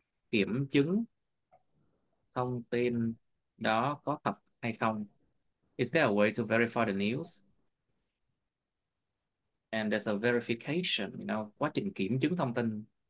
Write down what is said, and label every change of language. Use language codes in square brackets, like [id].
[vi] Kiểm chứng thông tin đó có thật hay không? [en] Is there a way to verify the news? And there's a verification, you know, [vi] quá trình kiểm chứng thông tin.